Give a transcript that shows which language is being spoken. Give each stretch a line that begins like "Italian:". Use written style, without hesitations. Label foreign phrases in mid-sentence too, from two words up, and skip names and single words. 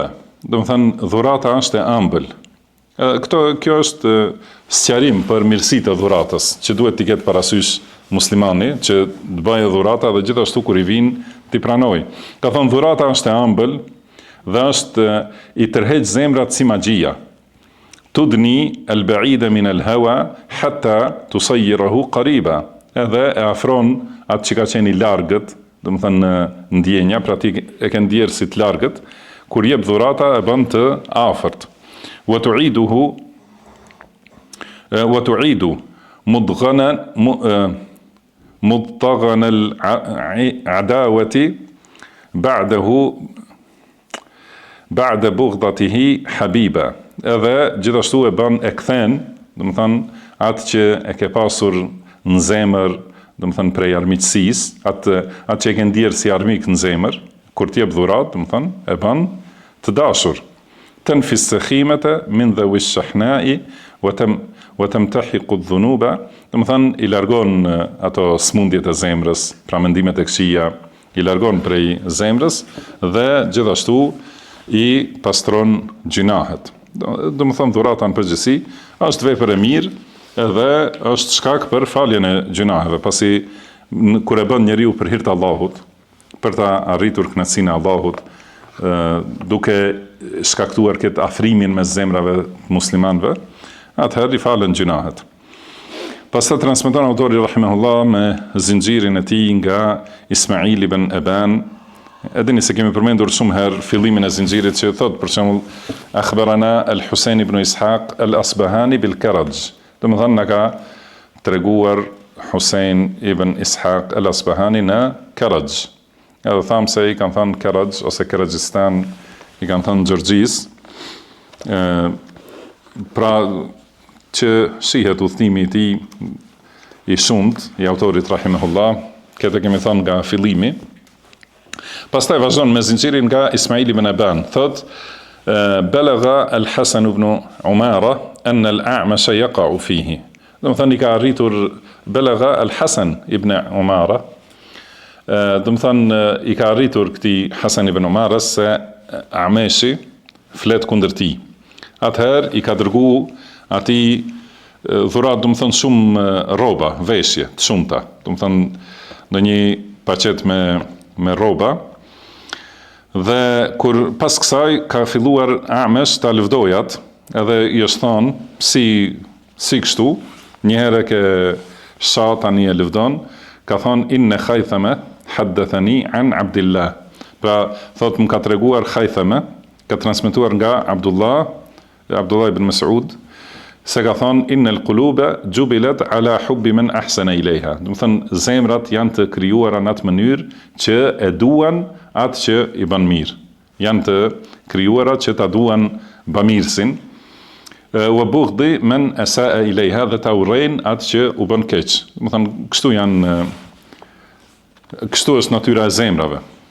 Albanian: Do të thënë dhurata është e ëmbël. Kjo është sqarim për mirësitë e dhuratës, që duhet t'i ketë parasysh muslimani, që të bëjë dhurata dhe gjithashtu kur i vinë t'i pranoj. Ka thënë dhurata është e ëmbël dhe është i tërheq zemrat si magjia.
Arabic: تدني البعيد من الهوى حتى تصيره قريبا.
Albanian: Edhe e afron atë që ka qenë i largët, do të thënë ndjenja, pra ti e ke ndjerë si të largët, kur jep dhurata e bën të afërt.
Arabic: وتعيد مضطغن العداوة بعد بغضته حبيبا.
Albanian: Edhe gjithashtu e bën e kthen, do të thënë atë që e ke pasur në zemër, do të thënë prej armiqësisë, atë që e ke ndjerë si armik në zemër, kur t'jep dhurat, do të thënë e bën të dashur.
Arabic: تنفي سخيمة من ذوي الشحناء وتمتحق الذنوبا,
Albanian: do të thënë i largon ato smundjet e zemrës, pra mendimet e këqija, i largon prej zemrës dhe gjithashtu i pastron gjinahet. Do të thënë dhurata në përgjithësi është vepër e mirë edhe është shkak për faljen e gjunaheve, pasi kur e bën njeriu për hir të Allahut, për ta arritur kënaqësinë e Allahut, duke shkaktuar këtë afrimin mes zemrave të muslimanëve, atëherë i falen gjunahet. Pastaj transmeton autori rahimahullah me zinxhirin e tij nga Ismail ibn Aban. Edheni se kemi përmendur shumë herë fillimin e zinxhirit që thot për shembull akhbarana al-Husain ibn Ishaq al-Asbahani bil-Karaj. Do të thënë na ka treguar Husain ibn Ishaq al-Asbahani në Karaj. Edhe thamë se i kanë thënë Karaj ose Karajistan, i kanë thënë Gjorgjis, pra që shihet udhëtimi i tij i shumt i autorit rahimahullah, këtë kemi thënë nga fillimi. Pastaj vazhdon me zinxhirin nga Ismail ibn Aban, thot
Arabic: بلغ الحسن بن عمارة عن الأعمش يقع فيه.
Albanian: Do të thënë i ka arritur balagha al-Hasan ibn Umara, do të thënë i ka arritur këtij Hasan ibn Umara se Ameshi flet kundër tij. Atëherë i ka dërguar atij dhurat, do të thënë shumë rroba, veshje të shumta, do të thënë ndonjë paqet me rroba. Dhe kur pas kësaj ka filluar Amesh ta lëvdojat, edhe i është thonë si kështu, njëherë ke sha tani e lëvdon, ka thonë
Arabic: إن خيثمة حدثني عن عبد الله.
Albanian: Pra thot më ka treguar Khaythama, ka transmetuar nga Abdullah ibn Mas'ud, se ka thonë
Arabic: إن القلوب جبلت على حب من أحسن إليها.
Albanian: Do të thënë zemrat janë të krijuara në atë mënyrë që e duan atë që i bën mirë. Janë të krijuara që ta duan bamirësin.
Arabic: وبغض من أساء إليها,
Albanian: dhe ta urrejnë atë që u bën keq. Do të thënë kështu është natyra e zemrave.